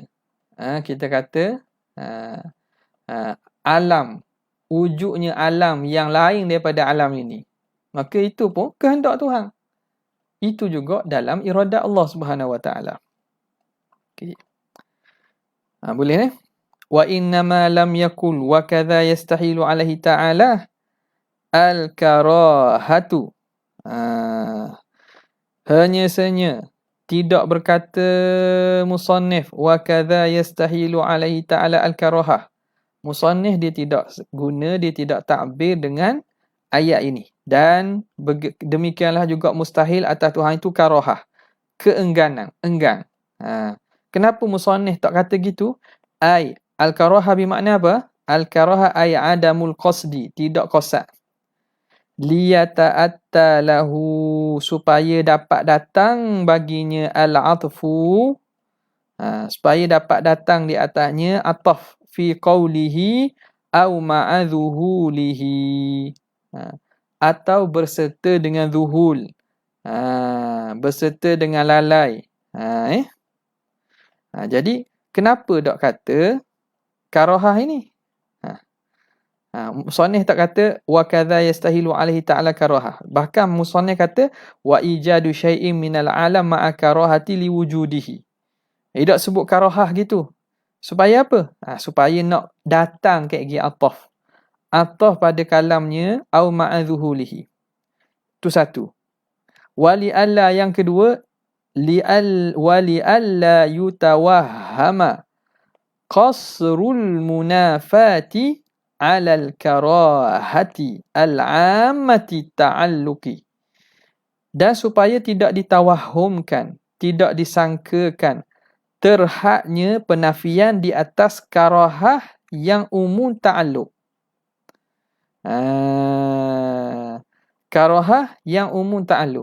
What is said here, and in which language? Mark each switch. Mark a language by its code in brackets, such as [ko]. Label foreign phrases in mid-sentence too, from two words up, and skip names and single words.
[ms] Kita kata alam, wujudnya alam yang lain daripada alam ini. Maka itu pun kehendak Tuhan. itu juga dalam iradat Allah [ar] سبحانه وتعالى. [ms] Okey. Boleh ni? [ar] وإنما لم يقل وكذا يستحيل عليه تعالى الكراهة. [ms] Hanya saja tidak berkata musannif [ar] وكذا يستحيل عليه تعالى الكراهة. [ms] Musannif dia tidak guna, dia tidak takbir dengan ayat ini. Dan demikianlah juga mustahil atas Tuhan itu karahah. Keengganan, enggan. Kenapa musannif tak kata gitu? Al-karahah bermakna apa? [ar] الكراهة أي عدم القصد, [ms] tidak qasad. [ar] ليتأتى له, [ms] supaya dapat datang baginya al-atfu, supaya dapat datang di atasnya [ar] عطف في قوله أو مع ذهوله, [ms] atau berserta dengan zuhul, berserta dengan lalai. Jadi kenapa dok kata karahah ini? Musannif tak kata [ar] وكذا يستحيل عليه تعالى كراهة. [ms] Bahkan musannif kata [ar] وإيجاد شيء من العالم مع كراهة لوجوده. [ms] Dia tak sebut karahah gitu. Supaya apa? Supaya nak datang kat gigi ataf. Ataf pada kalamnya [ar] أو مع ذهوله. [ms] Itu satu. [ar] ولئلا, [ms] yang kedua, [ar] ولئلا يتوهم قصر المنافاة على الكراهة العامة التعلق, [ms] dan supaya tidak ditawahumkan, tidak disangkakan terhadnya penafian di atas karahah yang umum ta'alluq. Karahah yang umum ta'alluq.